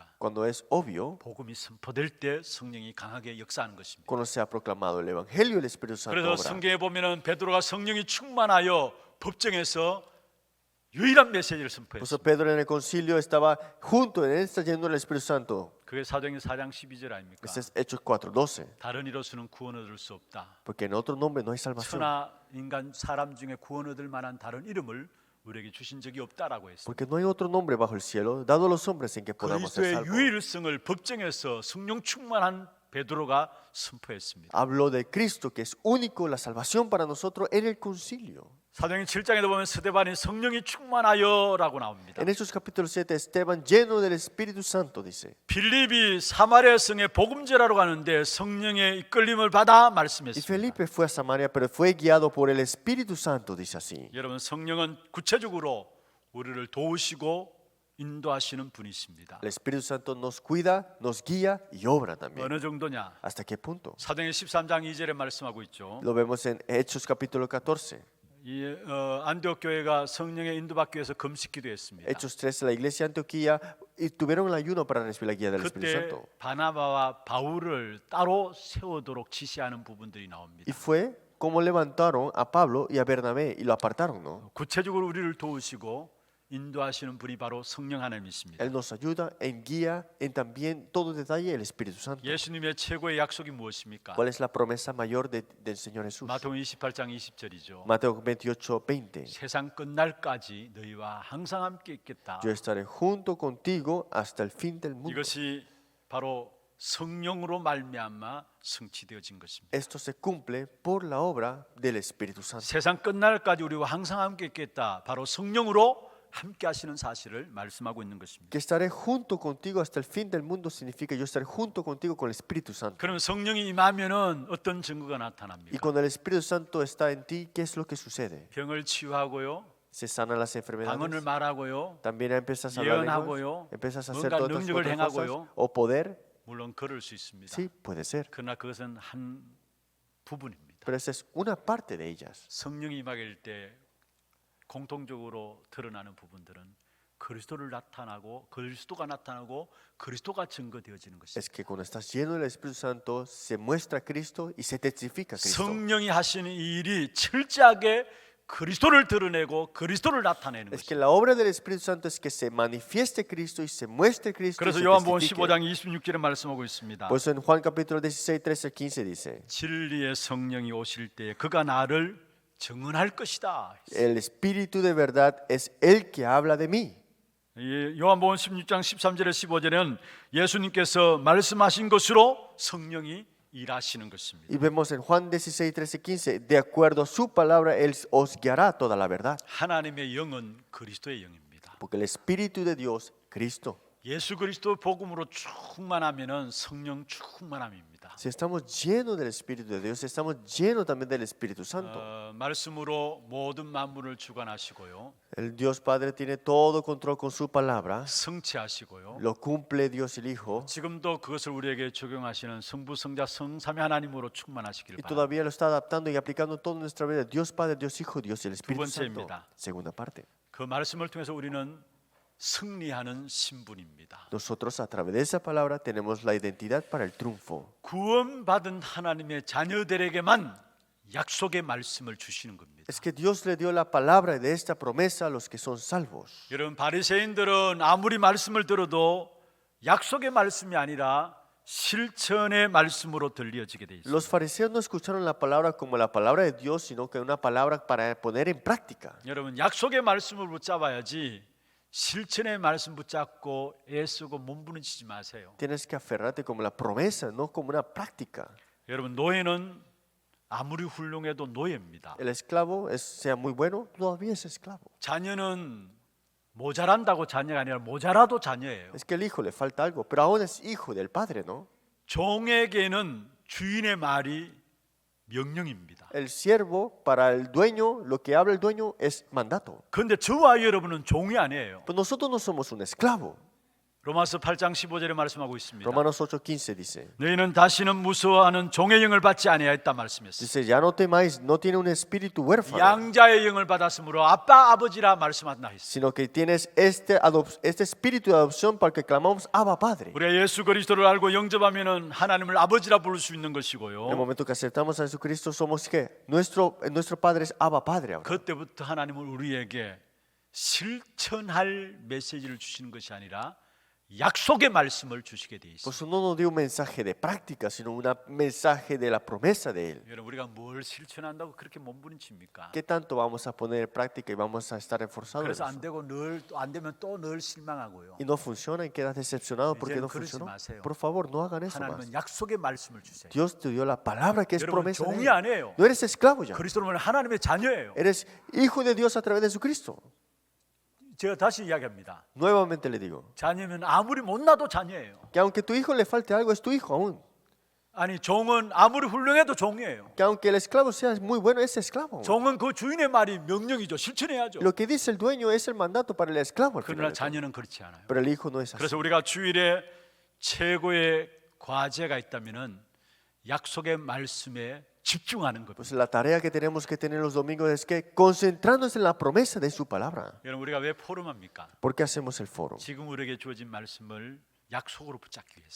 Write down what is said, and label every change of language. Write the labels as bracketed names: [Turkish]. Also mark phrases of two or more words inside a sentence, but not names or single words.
[Spanish] Cuando es obvio, [Korean] 복음이 선포될 때 성령이 강하게 역사하는 것입니다. [Spanish] cuando se ha proclamado el Evangelio, el Espíritu Santo [Korean] 그래서 [Spanish] obra. [Korean] 성경에 보면은 베드로가 성령이 충만하여 법정에서 유일한 메시지를 [Spanish] Por eso [Korean] 선포했습니다. [Spanish] Pedro en el concilio estaba junto, en él está lleno del Espíritu Santo. [Korean] 그게 사도행전 4장 12절 아닙니까? [Spanish] Este es Hechos 4:12. [Korean] 다른 이로서는 구원 얻을 수 없다. [Spanish] Porque en otro nombre no hay salvación. [Korean] 천하 인간 사람 중에 구원 얻을 만한 다른 이름을 우리에게 주신 적이 없다라고 했습니다. [Spanish] Porque no hay otro nombre bajo el cielo dado a los hombres en que podamos ser [Korean] 그리스도의 [Spanish] salvos. [Korean] 유일성을 법정에서 성령 충만한 베드로가 선포했습니다. [Spanish] Habló de Cristo, que es único, la salvación para nosotros en el concilio. [Korean] 사도행전 7장에도 보면 스데반이 성령이 충만하여라고 나옵니다. [Spanish] En Hechos capítulo 7, Esteban, lleno del Espíritu Santo, dice. [Korean] 빌립이 사마리아 성에 복음제라로 가는데 성령의 이끌림을 받아 [Spanish] Y [Korean] 말씀했습니다. [Spanish] Felipe fue a Samaria, pero fue guiado por el Espíritu Santo, dice así. [Korean] 여러분, 성령은 구체적으로 우리를 도우시고 인도하시는 분이십니다. [Spanish] El Espíritu Santo nos cuida, nos guía y obra también. [Korean] 어느 정도냐? [Spanish] ¿Hasta qué punto? [Korean] 사도행전 13장 2절에 말씀하고 있죠. [Spanish] Lo vemos en Hechos capítulo 14. [Korean] 이 안디옥 교회가 성령의 인도받기 위해서 금식 기도했습니다. [Spanish] Hechos 13, la iglesia de Antioquía y tuvieron el ayuno para recibir la guía del Espíritu [Korean] 그때 [Spanish] Santo. [Korean] 바나바와 바울을 따로 세우도록 지시하는 부분들이 나옵니다. [Spanish] Y fue como levantaron a Pablo y a Bernabé y lo apartaron, ¿no? [Korean] 구체적으로 우리를 도우시고 인도하시는 분이 바로 성령 하나님이십니다. [Spanish] Él nos ayuda en guía, en también todo detalle el Espíritu Santo. [Korean] 예수님의 최고의 약속이 무엇입니까? [Spanish] ¿Cuál es la promesa mayor del Señor Jesús? [Korean] 마태복음 28장 20절이죠. [Spanish] Mateo 28, 20. [Korean] 세상 끝날까지 너희와 항상 함께 있겠다. [Spanish] Yo estaré junto contigo hasta el fin del mundo. [Korean] 이것이 바로 성령으로 말미암아 성취되어진 것입니다. [Spanish] Esto se cumple por la obra del Espíritu Santo. [Korean] 세상 끝날까지 우리와 항상 함께 있겠다. 바로 성령으로 함께 하시는 사실을 말씀하고 있는 것입니다. [Spanish] Que estaré junto contigo hasta el fin del mundo significa yo estaré junto contigo con el Espíritu Santo. [Korean] 그러면 성령이 임하면은 어떤 증거가 [Spanish] Y [Korean] 나타납니까? [Spanish] cuando el Espíritu Santo está en ti, ¿qué es lo que sucede? [Korean] 병을 치유하고요. [Spanish] Se sanan las [Korean] 방언을 [Spanish] enfermedades. [Korean] 말하고요. [Spanish] También empiezas a hablar [Korean] 예언하고요. [Spanish] lenguas, empiezas a hacer [Korean] 뭔가 [Spanish] todas estas [Korean] 능력을 [Spanish] otras cosas. [Korean] 행하고요. [Spanish] O poder, [Korean] 물론 그럴 수 있습니다. [Spanish] sí, puede ser. [Korean] 그러나 그것은 한 부분입니다. [Spanish] Pero esa es una parte de ellas. [Korean] 성령이 임하길 때 공통적으로 드러나는 부분들은 그리스도를 나타나고 그리스도가 나타나고 그리스도가 증거되어지는 것입니다. [Spanish] Es que cuando estás lleno del Espíritu Santo, se muestra Cristo y se testifica Cristo. [Korean] 성령이 하시는 이 일이 철저하게 그리스도를 드러내고 그리스도를 나타내는 [Spanish] Es que [Korean] 것입니다. [Spanish] la obra del Espíritu Santo es que se manifieste Cristo y se muestre Cristo. Y [Korean] 그래서 [Spanish] se [Korean] 요한복음 [Spanish] testifique. [Korean] 15장 26절에 말씀하고 있습니다. [Spanish] Por eso en Juan capítulo 16, 13 al 15 dice: [Korean] 진리의 성령이 오실 때 그가 나를 증언할 것이다. [Spanish] El Espíritu de verdad es el que habla de mí. [Korean] 이 요한복음 16장 13절에 15절에는 예수님께서 말씀하신 것으로 성령이 일하시는 것입니다. [Spanish] Y vemos en Juan 16, 13, 15, de acuerdo a su palabra, Él os guiará toda la verdad. [Korean] 하나님의 영은 그리스도의 영입니다. [Spanish] Porque el Espíritu de Dios, Cristo. [Korean] 예수 그리스도 복음으로 충만하면은 성령 충만함입니다. [Spanish] Si estamos llenos del Espíritu de Dios, estamos llenos también del Espíritu Santo. [Korean] 말씀으로 모든 만물을 주관하시고요, [Spanish] El Dios Padre tiene todo control con su palabra. [Korean] 성취하시고요. [Spanish] Lo cumple Dios el Hijo. [Korean] 지금도 그것을 우리에게 적용하시는 성부, 성자, 성삼위 하나님으로 충만하시길 [Spanish] Y [Korean] 바랍니다. [Spanish] todavía lo está adaptando y aplicando en toda nuestra vida. Dios Padre, Dios Hijo, Dios y el Espíritu Santo. [Korean] 번째입니다. [Spanish] Segunda parte. [Korean] 그 말씀을 통해서 우리는 승리하는 신분입니다. [Spanish] Nosotros a través de esa palabra tenemos la identidad para el triunfo. [Korean] 구원받은 하나님의 자녀들에게만 약속의 말씀을 주시는 겁니다. [Spanish] Es que Dios le dio la palabra de esta promesa a los que son salvos. [Korean] 여러분, 바리새인들은 아무리 말씀을 들어도 약속의 말씀이 아니라 실천의 말씀으로 들려지게 돼 있습니다. [Spanish] Los fariseos no escucharon la palabra como la palabra de Dios, sino que una palabra para poner en práctica. [Korean] 여러분, 약속의 말씀을 붙잡아야지 실천의 말씀 붙잡고 애쓰고 몸부림치지 마세요. [Spanish] Tienes que aferrarte como la promesa, no como una práctica. [Korean] 여러분, 노예는 아무리 훌륭해도 노예입니다. [Spanish] El esclavo sea muy bueno, todavía es esclavo. [Korean] 자녀는 모자란다고 자녀가 아니라 모자라도 자녀예요. [Spanish] Es que el hijo le falta algo, pero aún es hijo del padre, ¿no? [Korean] 종에게는 주인의 말이 명령입니다. [Spanish] El siervo, para el dueño, lo que habla el dueño es mandato. [Korean] 그런데 저와 여러분은 종이 아니에요. [Spanish] Pero nosotros no somos un esclavo. [Korean] 로마서 8장 15절에 말씀하고 있습니다. [Spanish] Romanos 8:15 dice, [Korean] 너희는 다시는 무서워하는 종의 영을 받지 아니하였다 말씀했어요. [Spanish] dice, ya no temáis, no tiene un espíritu huérfano, [Korean] 양자의 영을 받았으므로 아빠 아버지라 말씀한다 했어요. [Spanish] sino que tienes este espíritu de adopción para que clamamos Abba Padre. [Korean] 우리가 예수 그리스도를 알고 영접하면은 하나님을 아버지라 부를 수 있는 [Spanish] En el [Korean] 것이고요. [Spanish] momento que aceptamos a Jesucristo, somos que nuestro Padre es Abba Padre ahora. [Korean] 그때부터 하나님은 우리에게 실천할 메시지를 주시는 것이 아니라 약속의 말씀을 주시게 돼 있어요. [Spanish] Por eso no nos dio un mensaje de práctica, sino un mensaje de la promesa de Él. [Korean] 여러분, 우리가 뭘 실천한다고 그렇게 몸부림칩니까? [Spanish] ¿Qué tanto vamos a poner en práctica y vamos a estar esforzados? en [Korean] 그래서 안 [Spanish] eso? [Korean] 되고 늘 안 되면 또 늘 실망하고요. [Spanish] Y no funciona y quedas decepcionado porque [Korean] 이제는 [Spanish] no [Korean] 그러지 [Spanish] funcionó. [Korean] 마세요. [Spanish] Por favor, no hagan eso más. [Korean] 하나님은 약속의 말씀을 주세요. [Spanish] Dios te dio la palabra que es [Korean] 여러분, [Spanish] promesa de [Korean] 종이 [Spanish] Él. [Korean] 아니에요. [Spanish] No eres esclavo ya. [Korean] 그리스도는 하나님의 자녀예요. [Spanish] Eres hijo de Dios a través de Jesucristo. [Korean] 제가 다시 이야기합니다. [Spanish] Nuevamente le digo [Korean] 자녀면 아무리 못나도 자녀예요. [Spanish] que aunque tu hijo le falte algo, es tu hijo aún. [Korean] 아니, 종은 아무리 훌륭해도 종이에요. [Spanish] Que aunque el esclavo sea muy bueno, es esclavo aún. [Korean] 종은 그 주인의 말이 명령이죠. 실천해야죠. [Spanish] Lo que dice el dueño es el mandato para el esclavo al [Korean] 그러나 [Spanish] final de todo. [Korean] 자녀는 그렇지 않아요. [Spanish] Pero el hijo no es así. [Korean] 그래서 우리가 주일에 최고의 과제가 있다면은 약속의 말씀에 집중하는 겁니다. [Spanish] Pues la tarea que tenemos que tener los domingos es que concentrarnos en la promesa de su palabra. [Korean] 여러분, 우리가 왜 포럼합니까? [Spanish] ¿Por qué hacemos el foro? [Korean] 지금 우리에게 주어진 말씀을 약속으로 붙잡기 위해서.